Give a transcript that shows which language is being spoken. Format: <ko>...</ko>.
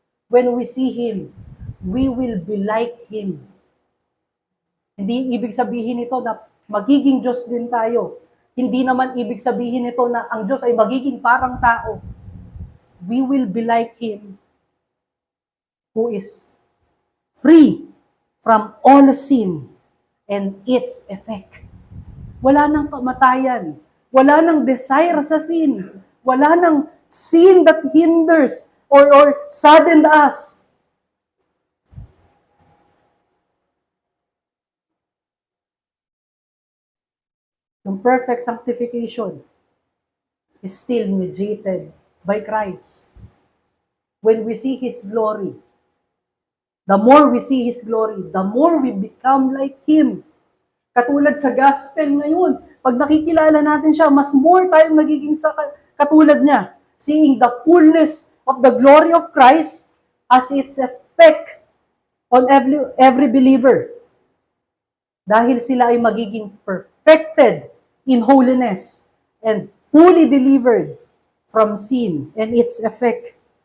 <en>When we see Him, we will be like Him.</en> <tl>Hindi ibig sabihin ito na magiging Diyos din tayo. Hindi naman ibig sabihin ito na ang Diyos ay magiging parang tao.</tl> <en>We will be like Him who is free from all sin and its effect.</en> <tl>Wala nang kamatayan. Wala nang desire sa sin. Wala nang</tl> <en>sin that hinders or saddened us.</en> <tl>Yung</tl> <en>perfect sanctification is still mediated by Christ. When we see His glory, the more we see His glory, the more we become like Him.</en> <tl>Katulad sa gospel ngayon, pag nakikilala natin siya, mas more tayong nagiging katulad niya.</tl> <en>Seeing the fullness of the glory of Christ as its effect on every believer.</en> <tl>Dahil sila ay magiging</tl> <en>perfected in holiness and fully delivered from sin and its effect.</en>